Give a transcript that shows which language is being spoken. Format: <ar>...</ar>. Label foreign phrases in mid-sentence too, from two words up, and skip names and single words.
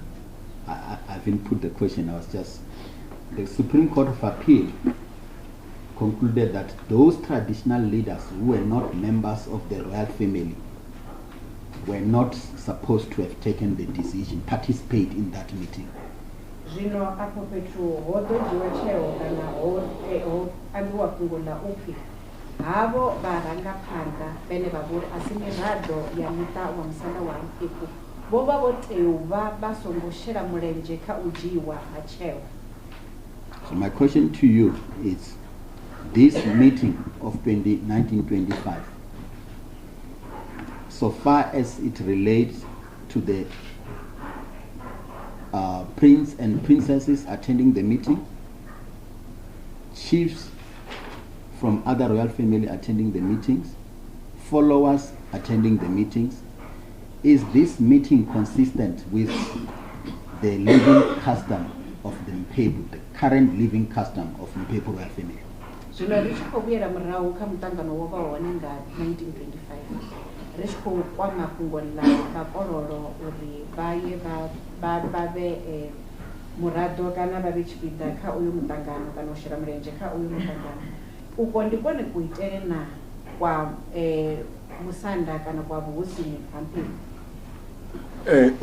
<en>I haven't put the question, I was just... The Supreme Court of Appeal concluded that those traditional leaders who were not members of the royal family were not supposed to have taken the decision, participate in that meeting.</en> <ve>Zvino apo pethu ho ḓodziwa tsheo kana ho ambiwa fhungo ḽa upfhi havo vharangaphanḓa vhane vha vhori a si miraḓo ya muṱa wa musanda wa Mphephu vho vha vho tea u vha vha songo shela mulenzhe kha u dzhiiwa ha tsheo.</ve> <en>So my question to you is, this meeting of 1925, so far as it relates to the prince and princesses attending the meeting, chiefs from other royal family attending the meetings, followers attending the meetings, is this meeting consistent with the living custom of the Mphephu, the current living custom of Mphephu royal family?</en> <ve>Zvino ri tshi khou vhuyela murahu kha muṱangano wo vha hone nga 1925 ri tshi khou kwama fhungo ḽa vhakololo uri vha ye vha vhe muraḓo kana vha vhe tshipiḓa kha uyu muṱangano kana u shela mulenzhe kha uyu muṱangano, uko ndi kwone kuitele na kwa musanda kana kwa vhuhosini ha Mphephu?</ve>